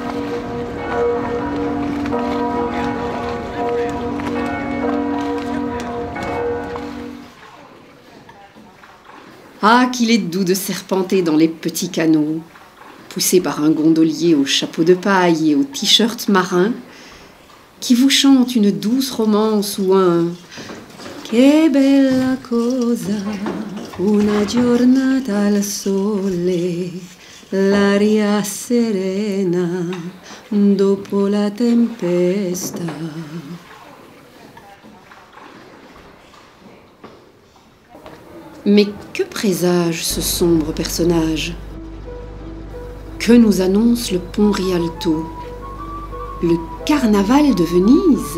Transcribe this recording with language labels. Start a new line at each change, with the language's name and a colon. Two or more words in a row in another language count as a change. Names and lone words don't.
French: Ah, qu'il est doux de serpenter dans les petits canaux, poussé par un gondolier au chapeau de paille et au t-shirt marin, qui vous chante une douce romance ou un «
Italian: Che bella cosa, una giornata al sole, l'aria serena, dopo la tempesta ».
French: Mais que présage ce sombre personnage? Que nous annonce le pont Rialto? Le carnaval de Venise?